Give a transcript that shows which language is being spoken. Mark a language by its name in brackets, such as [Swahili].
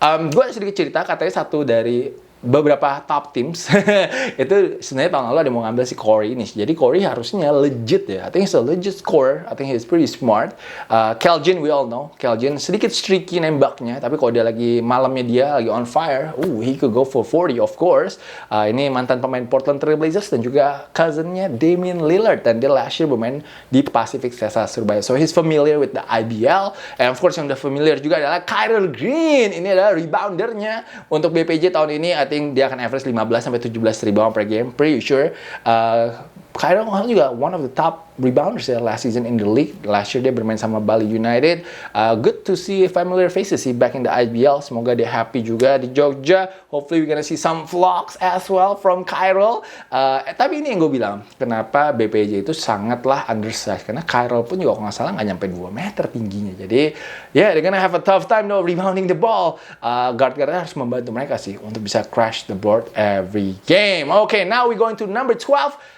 [Indonesian] Gue sedikit cerita, katanya satu dari beberapa top teams itu sebenarnya tahun lalu ada mau ngambil si Corey ini. Jadi Corey harusnya legit ya. [English] I think he's a legit scorer. I think he's pretty smart. Kelvin, we all know. Kelvin [Indonesian] sedikit [English] streaky [Indonesian] nembaknya, tapi kalau dia lagi [English] malamnya dia lagi on fire, he could go for 40 of course. [Indonesian] Ini mantan pemain Portland Trail Blazers dan juga cousinnya Damian Lillard, dan dia [English] last year [Indonesian] bermain di Pacific Celtics Surabaya. [English] So he's familiar with the IBL. And of course [Indonesian] yang udah familiar juga adalah Kyril Green. Ini adalah reboundernya untuk BPJ tahun ini. [English] I think [Indonesian] dia akan [English] average 15-17 rebound per game, pretty sure. Kyril juga one of the top rebounders ya last season in the league. Last year [Indonesian] dia bermain sama [English] Bali United. Good to see familiar faces sih back in the IBL. [Indonesian] Semoga dia [English] happy [Indonesian] juga di Jogja. [English] Hopefully we're gonna see some vlogs as well from Kyril. [Indonesian] Tapi ini yang gue bilang, kenapa BPJ itu sangatlah undersized. Karena Kyril pun juga kalau nggak salah nggak nyampe 2 meter tingginya. [English] Jadi they're gonna have a tough time though rebounding the ball. [Indonesian] Guard-guardnya harus membantu mereka sih untuk bisa [English] crash the board every game. Okay, now we going to number 12.